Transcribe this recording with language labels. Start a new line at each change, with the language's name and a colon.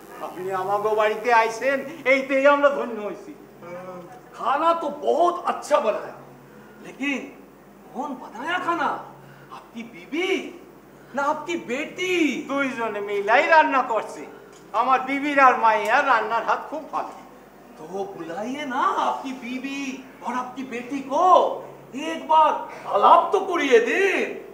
Bangla: আপনি আমাগো বাড়িতে আইছেন, এইতেই আমরা ধন্য হইছি।
Hindi: खाना तो बहुत अच्छा बनाया, लेकिन कौन बनाया खाना? आपकी बीवी ना आपकी बेटी?
Bangla: দুইজনে মিলাই রান্না করছে। আমার বিবির আর মায়ের রান্নার হাত খুব ভালো।
Hindi: तो बुलाइए ना आपकी बीवी और आपकी बेटी को, एक बार आलाप तो करिए दिन।